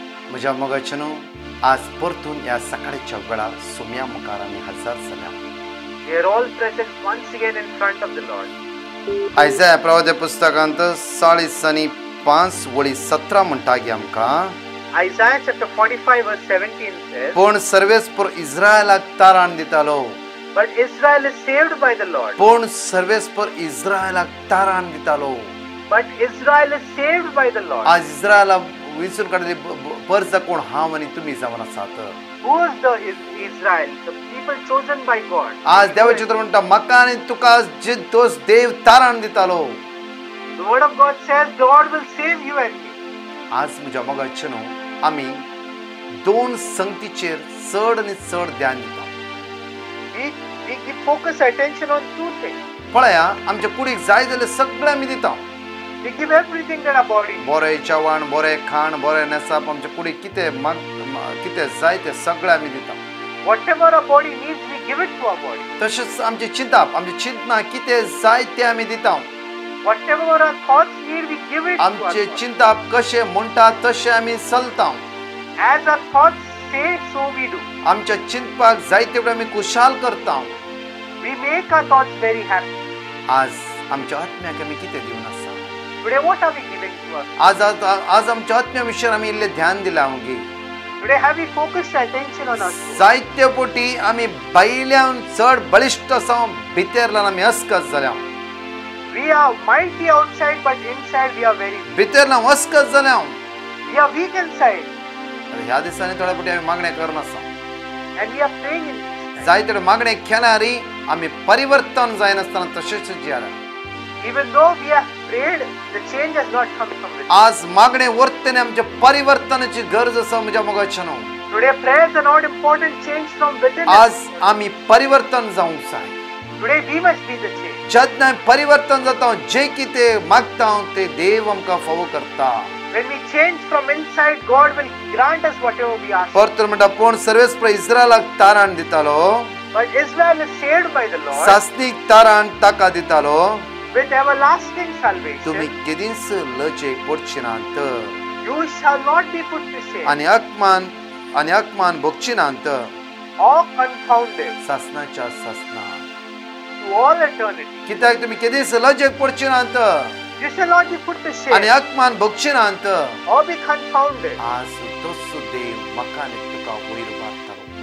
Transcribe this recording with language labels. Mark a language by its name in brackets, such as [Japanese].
[Goan Konkani] म्हज्या मोगाचेनो आज परतून या सकाळच्या वेळार सुम्या मुखार आमी हजर जाल्या. [English] We are all present once again in front of the Lord. [Goan Konkani] आयजाया प्रवादी पुस्तकांत 40:5-17 म्हणटा की आमकां [English] Isaiah chapter 45 verse 17 says, [Goan Konkani] पूण सर्वेस्पर इस्रायलाक तारण दितालो. [English] But Israel is saved by the Lord. [Goan Konkani] पूण सर्वेस्पर इस्रायलाक तारण दितालो. [English] But Israel is saved by the Lord. [Goan Konkani] आज इस्रायला विसरून काडली परज कोण हांव आनी तुमी जावन आसात. [English] Who is the Israel? The people chosen by God. [Goan Konkani] आज देवाचे तर म्हणटा म्हाका आनी तुका जे तोच देव तारण दितालो. [English] The word of God says God will save you and me. [Goan Konkani] आज म्हज्या मोगाचेनो आमी दोन संगतीचेर चड आनी चड ध्यान दिता. [English] We give focus attention on two things. [Goan Konkani] पळया आमच्या कुडीक जाय जाल्यार सगळें आमी दिता. [English] We give everything that our body needs. [Goan Konkani] बरें जेवण, बरें खाण, बरें नेसाप आमच्या कुडीक कितें जाय तें सगळें आमी दिता. [English] Whatever our body needs, we give it to our body. [Goan Konkani] तशेंच आमची चिंतना कितें जाय तें आमी दिता. [English] Whatever our thoughts need, we give it to our [Goan Konkani] आमचे [English] thoughts. [Goan Konkani] चिंताप कशें म्हणटा तशें आमी चलता. [English] As our thoughts say, so we do. [Goan Konkani] आमच्या चिंतपाक जाय तेवढें आमी खुशाल करता. [English] We make our thoughts very happy. [Goan Konkani] आज आमच्या आत्म्याक आमी कितें दिवन आसा. [English] Today, what are we giving to us? [Goan Konkani] आज आमच्या आत्म्या विशयार आमी इल्लें ध्यान दिलां आमगे. [English] Today, have we focused attention on us? [Goan Konkani] जायते पोटी आमी भायल्यान चड बळिश्ट आसा, भितरल्यान आमी अस्कत जाल्या. [English] We are mighty outside, but inside we are very weak. [Goan Konkani] भितरल्यान अस्कत जाल्या. [English] We are weak inside, [Goan Konkani] ह्या दिसांनी थोड्या पोटी आमी मागणें करनासा. [English] and we are praying in this time. [Goan Konkani] जायते मागणें केल्यारी आमी परिवर्तन जायनासतना तशेंच जियाला. [English] Even though we have prayed, the change has not come from within. [Goan Konkani] आज मागणें वर्तने आमच्या परिवर्तनाची गरज आसा म्हज्या मोगाचेनो. [English] Today, prayers are not important. Change from within. [Goan Konkani] आज आमी परिवर्तन जावंक जाय. [English] Today, we must be the change. [Goan Konkani] जेन्ना परिवर्तन जाता जे कितें मागता ते देव आमकां फावो करता. [English] When we change from inside, God will grant us whatever we ask. [Goan Konkani] परतून म्हणटा पूण सर्वेस्पर इस्रायलाक तारण दितालो. [English] But Israel is saved by the Lord [Goan Konkani] सासनीक तारण ताका दितालो. [English] with everlasting salvation. [Goan Konkani] तुम्ही केदींच लजे पडची नात [English] You shall not be put to shame [Goan Konkani] आणि अकमान भोगची नात [English] or confounded [Goan Konkani] सासनाच्या सासना. [English] to all eternity. [Goan Konkani] कित्याक तुम्ही केदींच लजेक पडची नात [English] You shall not be put to [Goan Konkani] आणि [English] shame [Goan Konkani] अकमान भोगची नात. [English] or be confounded. [Goan Konkani] आज तोच देव म्हाका आनी तुका वयर मारतलो.